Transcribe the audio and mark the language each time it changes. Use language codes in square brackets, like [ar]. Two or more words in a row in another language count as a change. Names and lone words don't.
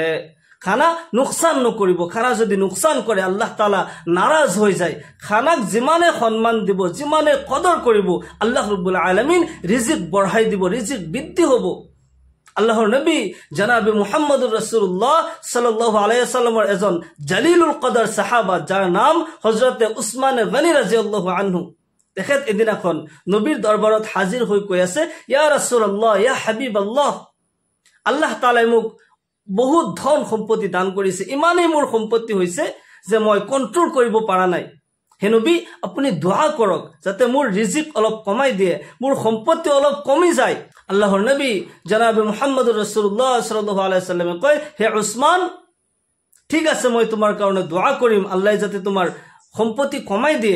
[as] খানা নোকচান নকৰিব। খানা যদি নোকচান কৰে আল্লাহ তাআলা নাৰাজ হৈ যায়। খানাক যিমানে সন্মান দিব, যিমানে কদৰ কৰিব, [ar] الله رب العالمين [as] ৰিজিক বঢ়াই দিব, ৰিজিক বৃদ্ধি হ'ব। আল্লাহৰ নবী জনাবে [ar] محمد رسول الله صلى الله عليه وسلم [as] এজন [ar] جليل القدر [as] সাহাবা, যাৰ নাম হযৰতে উসমান গনি [ar] رضي الله عنه, [as] তেখেত এদিনাখন নবীৰ দৰবাৰত হাজিৰ হৈ কৈ আছে, [ar] يا رسول الله, يا حبيب الله, [as] আল্লাহ তাআলাই মোক বহুত ধন সম্পত্তি দান কৰিছে, ইমানেই মোৰ সম্পত্তি হৈছে যে মই কন্ট্ৰোল কৰিব পৰা নাই। হে নবী, আপুনি দোয়া কৰক যাতে মোৰ ৰিজিক অলপ কমাই দিয়ে, মোৰ সম্পত্তি অলপ কমি যায়। আল্লাহৰ নবী জনাবে [ar] محمد رسول الله صلى الله عليه وسلم [as] কয়, হে উসমান, ঠিক আছে, মই তোমাৰ কাৰণে দোয়া কৰিম, আল্লাহ যাতে তোমাৰ সম্পত্তি কমাই দিয়ে।